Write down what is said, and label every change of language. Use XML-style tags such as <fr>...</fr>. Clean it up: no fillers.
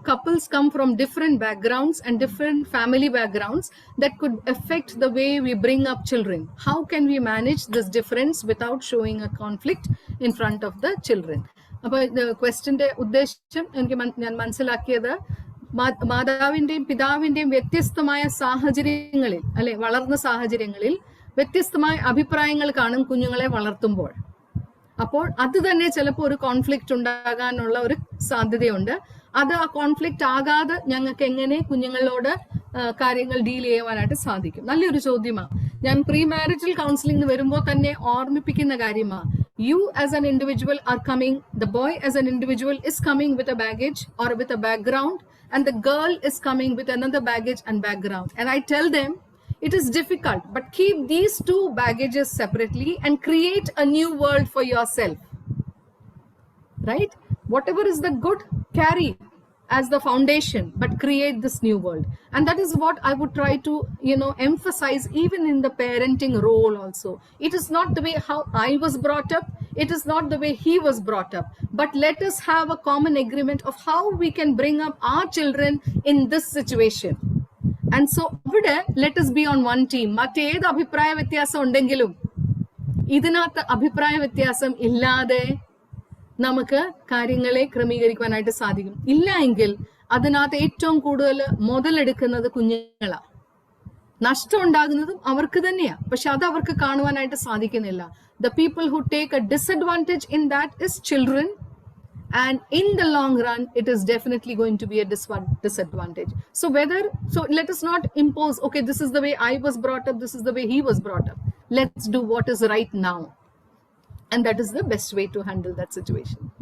<en>Couples come from different backgrounds and different family backgrounds that could affect the way we bring up children. How can we manage this difference without showing a conflict in front of the children?</en> <ml>അപ്പോൾ ക്വസ്റ്റ്യൻ്റെ ഉദ്ദേശം ഞാൻ മനസ്സിലാക്കിയത്, മാതാവിൻ്റെയും പിതാവിൻ്റെയും വ്യത്യസ്തമായ സാഹചര്യങ്ങളിൽ അല്ലെ വളർന്ന സാഹചര്യങ്ങളിൽ വ്യത്യസ്തമായ അഭിപ്രായങ്ങൾ കാണും കുഞ്ഞുങ്ങളെ വളർത്തുമ്പോൾ. അപ്പോൾ അത് തന്നെ ചിലപ്പോൾ ഒരു കോൺഫ്ലിക്റ്റ് ഉണ്ടാകാനുള്ള ഒരു സാധ്യതയുണ്ട്. അത് ആ കോൺഫ്ലിക്റ്റ് ആകാതെ ഞങ്ങൾക്ക് എങ്ങനെ കുഞ്ഞുങ്ങളോട് കാര്യങ്ങൾ ഡീൽ ചെയ്യുവാനായിട്ട് സാധിക്കും? നല്ലൊരു ചോദ്യമാണ്. ഞാൻ പ്രീ മാരിറ്റൽ കൗൺസിലിംഗ് വരുമ്പോൾ തന്നെ ഓർമ്മിപ്പിക്കുന്ന കാര്യമാണ്.</ml> <en>You as an individual are coming, the boy as an individual is coming with a baggage or with a background, and the girl is coming with another baggage and background. And I tell them, it is difficult, but keep these two baggages separately and create a new world for yourself. Right? Whatever is the good, carry as the foundation, but create this new world. And that is what I would try to, emphasize even in the parenting role also. It is not the way how I was brought up. it is not the way he was brought up, but let us have a common agreement of how we can bring up our children in this situation. And so</en> <ml>ഇവിടെ</ml> <en>let us be on one team.</en> <ml>മറ്റേത് അഭിപ്രായ വ്യത്യാസം ഉണ്ടെങ്കിലും ഇതിനകത്ത് അഭിപ്രായ വ്യത്യാസം ഇല്ലാതെ നമുക്ക് കാര്യങ്ങളെ ക്രമീകരിക്കുവാനായിട്ട് സാധിക്കും. ഇല്ല എങ്കിൽ അതിനകത്ത് ഏറ്റവും കൂടുതൽ മുതലെടുക്കുന്നത് കുഞ്ഞുങ്ങളാണ്. നഷ്ടം ഉണ്ടാകുന്നതും അവർക്ക് തന്നെയാ, പക്ഷെ അത് അവർക്ക് കാണുവാനായിട്ട് സാധിക്കുന്നില്ല.</ml> <en>The people who take a disadvantage in that is children, and in the long run it is definitely going to be a disadvantage. So let us not impose, okay, this is the way I was brought up, this is the way he was brought up. Let's do what is right now, and that is the best way to handle that situation.</en>